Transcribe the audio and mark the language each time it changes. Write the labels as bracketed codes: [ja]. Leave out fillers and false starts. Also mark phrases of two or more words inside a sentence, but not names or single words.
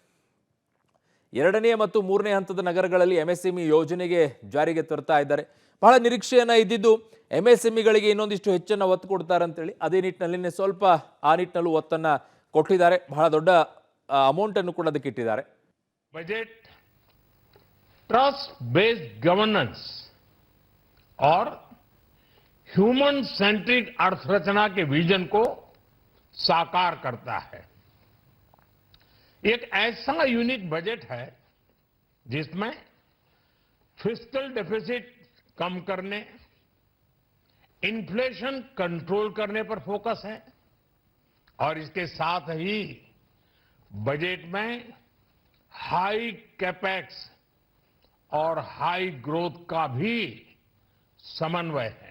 [kn] 2ನೇ ಮತ್ತು 3ನೇ ಹಂತದ ನಗರಗಳಲ್ಲಿ MSME ಯೋಜನೆಗೆ ಜಾರಿಗೆ ತರ್ತಾ ಇದ್ದಾರೆ. ಬಹಳ ನಿರೀಕ್ಷೆಯನ್ನು ಇದ್ದಿದ್ದು MSMEಗಳಿಗೆ ಇನ್ನೊಂದಿಷ್ಟು ಹೆಚ್ಚನ್ನು ಒತ್ತು ಕೊಡ್ತಾರೆ ಅಂತೇಳಿ. ಅದೇ ನಿಟ್ಟಿನಲ್ಲಿ ಸ್ವಲ್ಪ ಆ ನಿಟ್ಟಿನಲ್ಲೂ ಒತ್ತನ್ನು ಕೊಟ್ಟಿದ್ದಾರೆ. ಬಹಳ ದೊಡ್ಡ ಅಮೌಂಟನ್ನು ಕೂಡ ಅದಕ್ಕೆ ಇಟ್ಟಿದ್ದಾರೆ. [en] budget trust based governance [hi] और [en] human centric [hi] अर्थरचना के विजन को साकार करता है. एक ऐसा [en] unique budget [hi] है जिसमें [en] fiscal deficit [hi] कम करने, [en] inflation control [hi] करने पर फोकस है और इसके साथ ही बजट में [en] high capex [hi] और [en] high growth [hi] का भी समन्वय है.